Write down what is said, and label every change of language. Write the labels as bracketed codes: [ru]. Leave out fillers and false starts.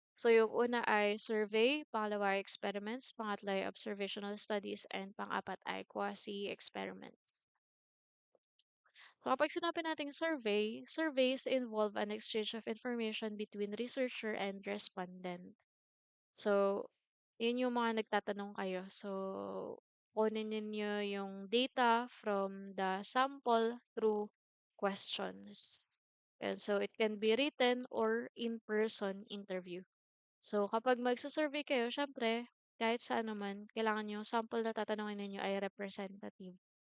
[tl] So, yung una ay survey, pangalawa ay experiments, pangatlo ay observational studies, and pang-apat ay quasi-experiments. [en] So, [tl] kapag sinabi nating survey, [en] surveys involve an exchange of information between researcher and respondent. [tl] So, yun yung mga nagtatanong kayo. So, kunin ninyo yung data [en] from the sample through questions. And so, it can be written or in-person interview. [tl] So, kapag magsasurvey kayo, syempre, kahit saan naman, kailangan yung sample na tatanungin ninyo ay representative.